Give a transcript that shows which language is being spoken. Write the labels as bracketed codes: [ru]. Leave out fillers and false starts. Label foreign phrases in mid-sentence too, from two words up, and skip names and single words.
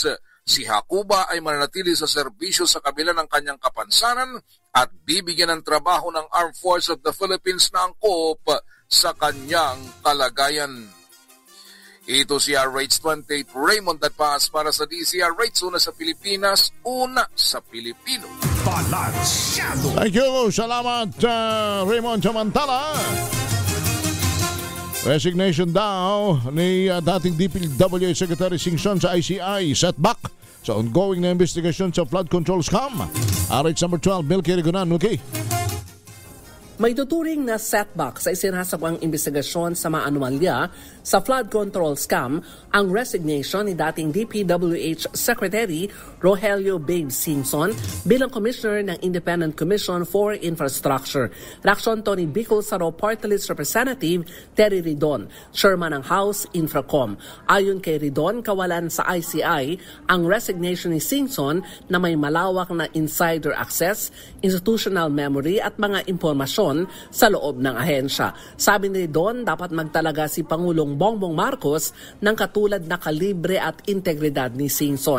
[tl] Si Hacuba ay mananatili sa serbisyo sa kabila ng kanyang kapansanan at bibigyan ng trabaho ng Armed Forces of the Philippines na angkop sa kanyang kalagayan. Ito si RH28 Raymond Adpaas para sa DZRH, una sa Pilipinas, una sa Pilipino. Balansyado. [en] Thank you. [tl] Salamat, Raymond. Samantala, resignation daw ni dating DPWH Secretary Singson sa ICI setback sa ongoing na investigasyon sa [en] flood control scam. [tl] RH number 12, Milky Regunan. Milky. May tuturing na setback sa isinasagawang investigasyon sa mga anomalya sa [en] flood control scam [tl] ang resignation ni dating DPWH Secretary Rogelio Babe Singson bilang Commissioner ng Independent Commission for Infrastructure. Reaksyon to ni Bicol Saro Party List Representative Terry Ridon, Chairman ng House Infracom. Ayon kay Ridon, kawalan sa ICI ang resignation ni Singson na may malawak na [en] insider access, institutional memory [tl] at mga impormasyon sa loob ng ahensya. Sabi ni Ridon, dapat magtalaga si Pangulong Bongbong Marcos ng katulad na kalibre at integridad ni Singson.